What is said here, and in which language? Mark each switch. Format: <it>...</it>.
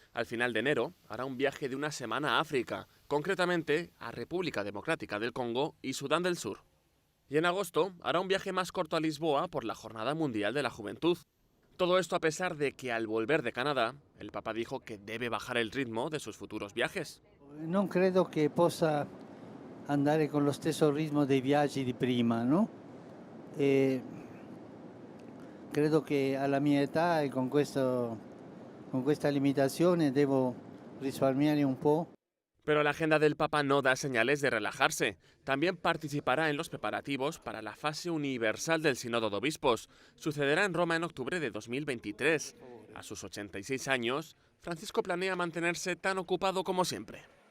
<es>Al final de enero hará un viaje de una semana a África, concretamente a República Democrática del Congo y Sudán del Sur. Y en agosto hará un viaje más corto a Lisboa por la Jornada Mundial de la Juventud. Todo esto a pesar de que al volver de Canadá, el Papa dijo que debe bajar el ritmo de sus futuros viajes.</es> <it>Non credo che possa andare con lo stesso ritmo dei viaggi di prima, no? Credo che alla mia età e con questa limitazione devo risparmiare un po'.</it> <es>Pero la agenda del Papa no da señales de relajarse. También participará en los preparativos para la fase universal del Sínodo de Obispos. Sucederá en Roma en octubre de 2023. A sus 86 años, Francisco planea mantenerse tan ocupado como siempre.</es>